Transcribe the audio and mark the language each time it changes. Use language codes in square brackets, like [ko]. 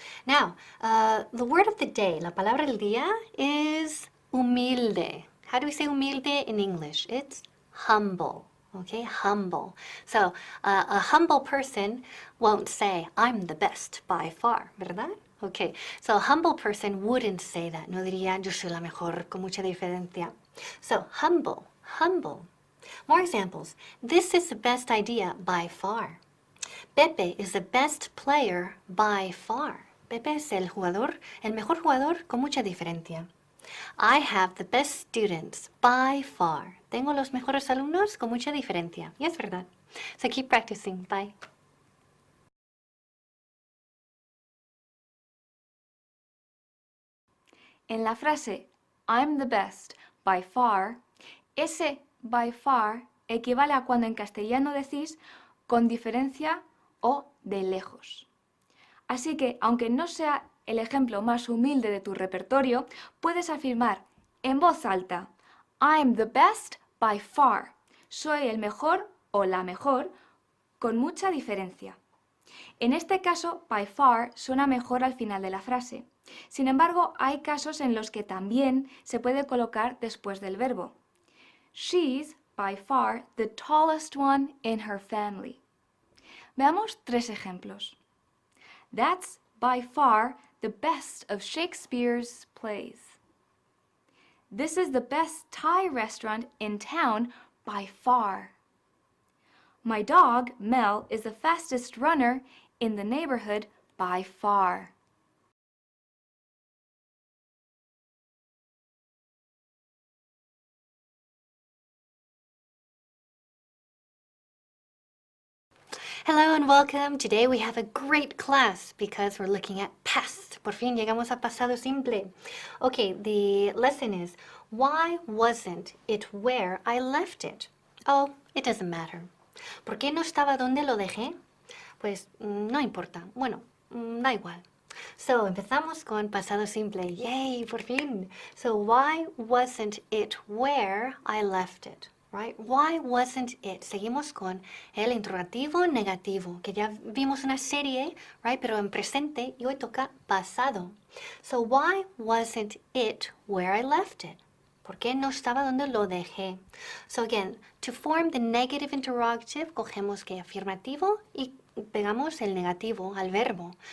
[en] Now, the word of the day, [es] la palabra del día [en] is humilde. How do we say humilde in English? It's humble. Okay, humble. So, a humble person won't say, I'm the best by far, ¿verdad? Okay, so a humble person wouldn't say that. [es] No diría, yo soy la mejor, con mucha diferencia. [en] So, humble, humble. More examples. This is the best idea by far. Pepe is the best player by far. [es] Pepe es el mejor jugador con mucha diferencia. [en] I have the best students by far. [es] Tengo los mejores alumnos con mucha diferencia. Y es verdad. [en] So keep practicing. Bye. [es] En la frase [en] I'm the best by far, [es] ese by far equivale a cuando en castellano decís con diferencia o de lejos. Así que, aunque no sea el ejemplo más humilde de tu repertorio, puedes afirmar en voz alta [en] I'm the best by far. [es] Soy el mejor o la mejor con mucha diferencia. En este caso, by far suena mejor al final de la frase. Sin embargo, hay casos en los que también se puede colocar después del verbo. [en] She's by far the tallest one in her family. [es] Veamos 3 ejemplos. [en] That's by far the best of Shakespeare's plays. This is the best Thai restaurant in town by far. My dog, Mel, is the fastest runner in the neighborhood by far. Hello and welcome. Today we have a great class because we're looking at past. [es] Por fin llegamos a pasado simple. [en] Okay, the lesson is, why wasn't it where I left it? Oh, it doesn't matter. [es] ¿Por qué no estaba donde lo dejé? Pues no importa. Bueno, da igual. So, empezamos con pasado simple. Yay, por fin. [en] So, why wasn't it where I left it? Right? Why wasn't it? [es] Seguimos con el interrogativo negativo, que ya vimos una serie, right? Pero en presente y hoy toca pasado. [en] So, why wasn't it where I left it? [es] ¿Por qué no estaba donde lo dejé? [en] So again, to form the negative interrogative, [es] cogemos que afirmativo y pegamos el negativo al verbo.